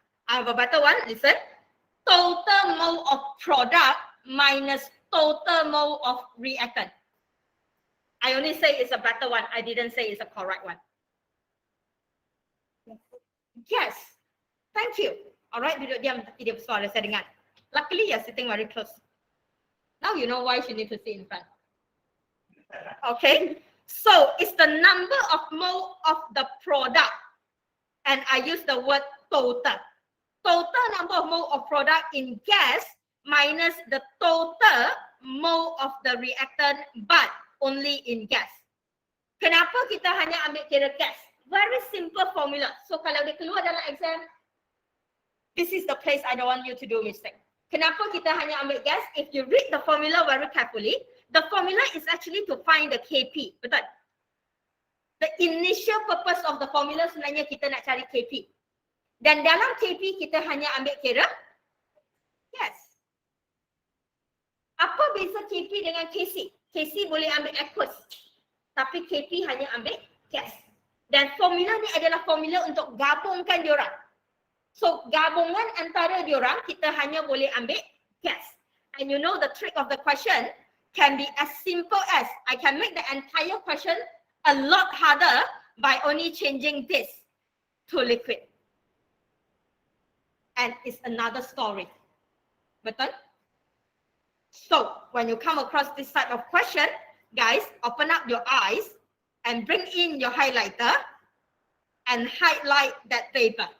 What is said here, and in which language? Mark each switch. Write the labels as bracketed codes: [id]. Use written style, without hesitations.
[en] I have a better one, listen. Total mole of product minus total mole of reactant. I only say it's a better one. I didn't say it's a correct one. Yes. Thank you. [ms] Alright, duduk diam, tidak suara saya dengar. [en] Luckily, you're sitting very close. Now you know why you need to sit in front. Okay. So, it's the number of mole of the product. And I use the word total. Total number of mole of product in gas minus the total mole of the reactant but only in gas. [ms] Kenapa kita hanya ambil kira gas? [en] Very simple formula. [ms] So kalau dia keluar dalam exam, [en] this is the place I don't want you to do mistake. [ms] Kenapa kita hanya ambil gas? [en] If you read the formula very carefully, the formula is actually to find the Kp. Betul? The initial purpose of the formula [ms] sebenarnya kita nak cari [en] Kp. [ms] Dan dalam Kp kita hanya ambil kira gas. Apa beza Kp dengan Kc? Kc boleh ambil aqueous, tapi Kp hanya ambil gas. Dan formula ni adalah formula untuk gabungkan diorang. So gabungan antara diorang kita hanya boleh ambil gas. [en] And you know the trick of the question can be as simple as I can make the entire question a lot harder by only changing this to liquid. And it's another story. Betul? So, when you come across this type of question, guys, open up your eyes and bring in your highlighter and highlight that paper.